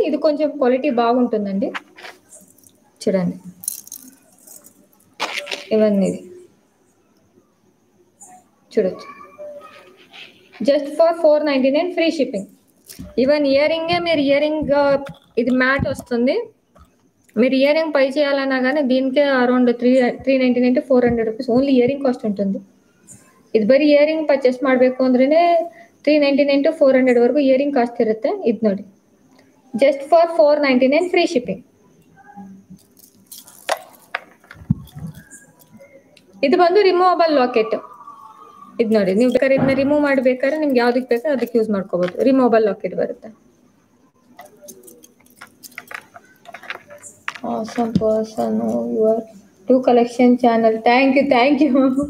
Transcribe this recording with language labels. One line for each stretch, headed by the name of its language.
Telugu: ఇది కొంచెం క్వాలిటీ బాగుంటుందండి. చూడండి ఇవన్నీ చూడొచ్చు. Just for 499 free shipping. Even year రింగే, మీరు ఇయర్ రింగ్ ఇది మ్యాట్ వస్తుంది. మీరు ఇయర్ రింగ్ పై చేయాలన్నా కానీ దీనికే around
Kannada: 399 to 400 rupees only year ring cost
Telugu: ఉంటుంది.
Kannada: ಇದು ಬರೀ ಇಯರ್ ರಿಂಗ್ ಪರ್ಚೇಸ್ ಮಾಡಬೇಕು ಅಂದ್ರೆ 399 to 400 ವರೆಗೂ ಇಯರ್ ರಿಂಗ್ ಕಾಸ್ಟ್ ಇರುತ್ತೆ. ಇದು ನೋಡಿ, ಜಸ್ಟ್ ಫಾರ್ 499 ಫ್ರೀ ಶಿಪ್ಪಿಂಗ್. ಇದು ಬಂದು ರಿಮೂವಬಲ್ ಲಾಕೆಟ್. ಇದು ನೋಡಿ, ನೀವು ಬೇಕಾದ್ರೆ ಇದನ್ನ ರಿಮೂವ್ ಮಾಡಬೇಕಾದ್ರೆ ನಿಮ್ಗೆ ಯಾವ್ದಕ್ಕೆ ಬೇಕೋ ಅದಕ್ಕೆ ಯೂಸ್ ಮಾಡ್ಕೋಬಹುದು. ರಿಮೂವಬಲ್ ಲಾಕೆಟ್ ಬರುತ್ತೆ.
English: awesome person, your two collection channel, thank you.